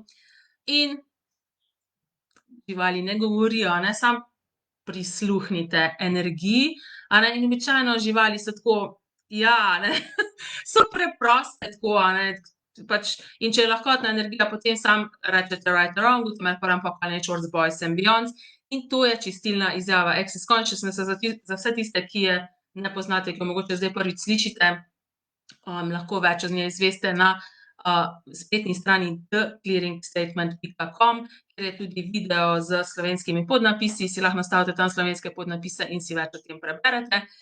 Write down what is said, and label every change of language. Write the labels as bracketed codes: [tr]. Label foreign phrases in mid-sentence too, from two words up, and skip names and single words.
[sl] In živali ne govorijo, a ne, samo prisluhnite energiji, a ne, in običajno živali so tako, ja, a ne, so preproste tako, a ne, pač, in če je lahkotna energija, potem samo rečete [en] right or wrong, ultimate apocalypse, boys and beyonds, [sl] in to je čistilna izjava Access Consciousness za vse tiste, ki je ne poznate, ki jo mogoče zdaj prvič slišite, lahko več o njej izveste na, spletni strani theclearingstatement.com, kjer je tudi video s slovenskimi podnapisi, si lahko nastavite tam slovenske podnapise in si več o tem preberete.